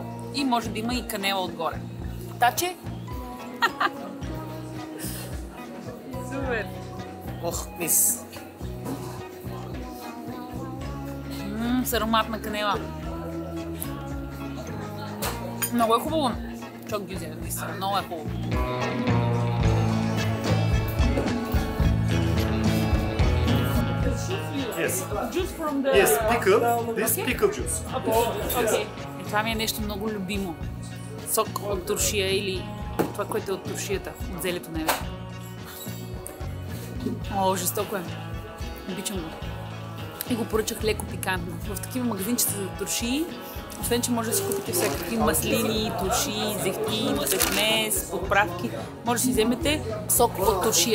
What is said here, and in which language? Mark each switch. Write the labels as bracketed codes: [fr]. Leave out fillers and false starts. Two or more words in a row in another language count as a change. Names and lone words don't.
[bg] И може да има и канела отгоре. Таче? Супер! [tr] Oh mis. [bg] С аромат на канела. Много е хубаво. [tr] Çok güzel. [bg] Много е хубаво. [en] Yes. Juice from the... Yes, pickle. This pickle juice. Okay. [bg] Това ми е нещо много любимо. Сок от туршия или това, което е от туршията, от зелето на еве. О, жестоко е. Обичам го. И го поръчах леко пикантно. В такива магазинчета за туршии, освен че може да си купите всякакви маслини, туршии, зехтин, пекмез, подправки, може да си вземете сок от туршия.